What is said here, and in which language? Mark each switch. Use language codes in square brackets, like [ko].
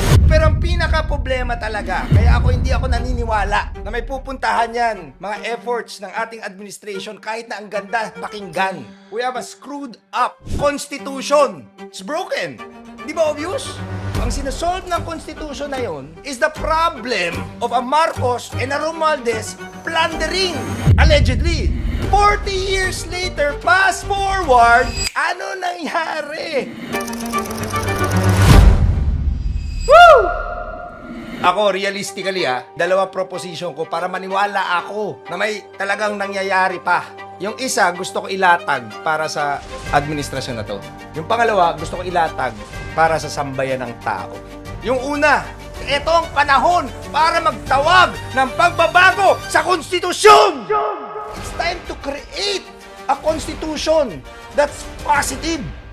[tl] Pero ang pinaka-problema talaga, kaya hindi ako naniniwala na may pupuntahan yan, mga efforts ng ating administration kahit na ang ganda pakinggan. [en] We have a screwed up constitution. It's broken. [tl] Di ba [en] obvious? [tl] Ang sinasolve ng constitution na yon [en] is the problem of a Marcos and a Romualdez plundering. Allegedly. 40 years later, fast forward, [tl] ano nangyari? Woo! Ako, realistically dalawa proposition ko para maniwala ako na may talagang nangyayari pa. Yung isa, gusto ko ilatag para sa administrasyon na to. Yung pangalawa, gusto ko ilatag para sa sambayan ng tao. Yung una, ito ang panahon para magtawag ng pagbabago sa konstitusyon! [en] It's time to create a constitution that's positive.